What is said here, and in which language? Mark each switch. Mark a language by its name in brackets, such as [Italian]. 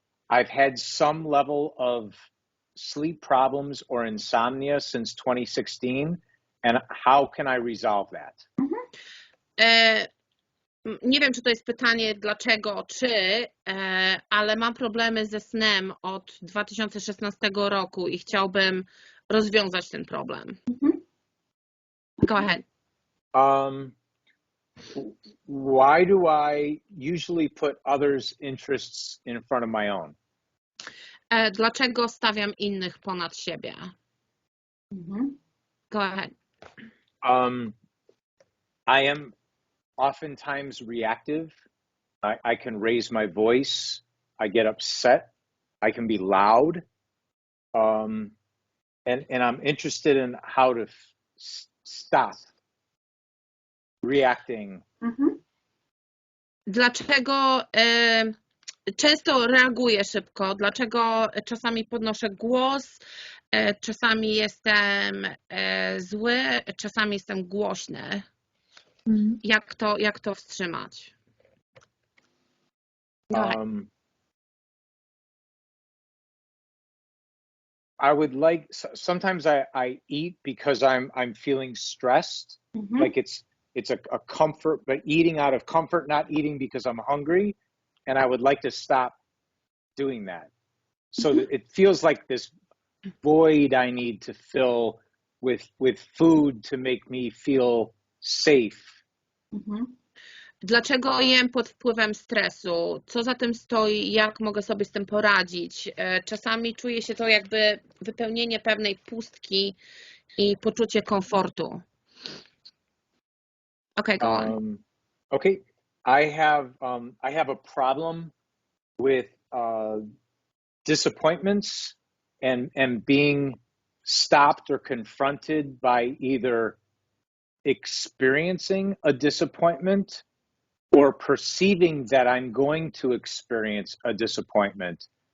[English] I've had some level of sleep problems or insomnia since 2016, and how can I resolve that? [Polish] Nie wiem, czy to jest pytanie dlaczego, ale mam problemy ze snem od 2016 roku i chciałbym rozwiązać ten problem. [English] Go ahead. Why do I usually put others' interests in front of my own? [Polish] Dlaczego stawiam innych ponad siebie? [English] Go ahead. I am oftentimes reactive. I can raise my voice I get upset. I can be loud. And I'm interested in how to stop reacting. [Polish] Dlaczego często reaguję szybko? Dlaczego czasami podnoszę głos? Czasami jestem zły, czasami jestem głośny. Jak to wstrzymać? [English] I would like, sometimes I eat because I'm feeling stressed. Like it's a comfort, but eating out of comfort, not eating because I'm hungry. And I would like to stop doing that. So that it feels like this void I need to fill with food to make me feel safe. [Polish] Dlaczego jem pod wpływem stresu? Co za tym stoi? Jak mogę sobie z tym poradzić? Czasami czuję się to jakby wypełnienie pewnej pustki i poczucie komfortu. [English] Okay, go on. Okay, I have a problem with disappointments and being stopped or confronted by either experiencing a disappointment or perceiving that I'm going to experience a disappointment.